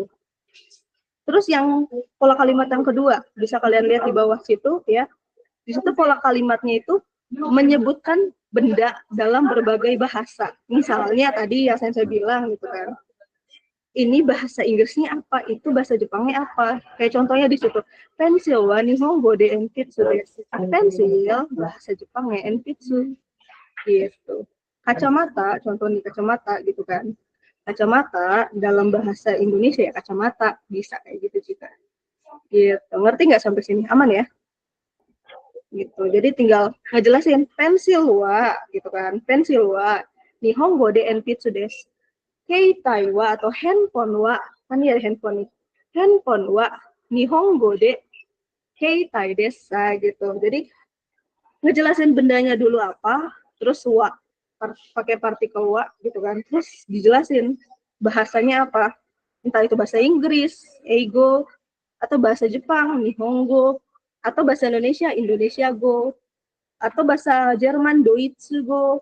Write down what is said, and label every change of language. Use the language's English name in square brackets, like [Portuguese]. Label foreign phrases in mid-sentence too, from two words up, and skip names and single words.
[Indonesian] Terus yang pola kalimat yang kedua, bisa kalian lihat di bawah situ ya. Di situ pola kalimatnya itu menyebutkan benda dalam berbagai bahasa. Misalnya tadi yang saya bilang gitu kan. Ini bahasa Inggrisnya apa, itu bahasa Jepangnya apa. Kayak contohnya di situ, [Japanese] ペンシルは日本語で鉛筆です. [Indonesian] Pensil bahasa Jepangnya enpitsu gitu. Kacamata, contoh nih kacamata gitu kan. Kacamata dalam bahasa Indonesia ya kacamata, bisa kayak gitu juga. Gitu. Ngerti nggak sampai sini? Aman ya? Gitu. Jadi tinggal ngejelasin pensil wa gitu kan. [Japanese] ペンシルは日本語で鉛筆です. Keitai wa [Indonesian] atau handphone wa, kan ya handphone nih. [Japanese] ハンドフォンは日本語で携帯です gitu. [Indonesian] Jadi ngejelasin bendanya dulu apa, terus wa pakai partikel wa gitu kan. Terus dijelasin bahasanya apa. Entah itu bahasa Inggris, eigo, atau bahasa Jepang, nihongo, atau bahasa Indonesia, Indonesia go, atau bahasa Jerman, Deutsche go.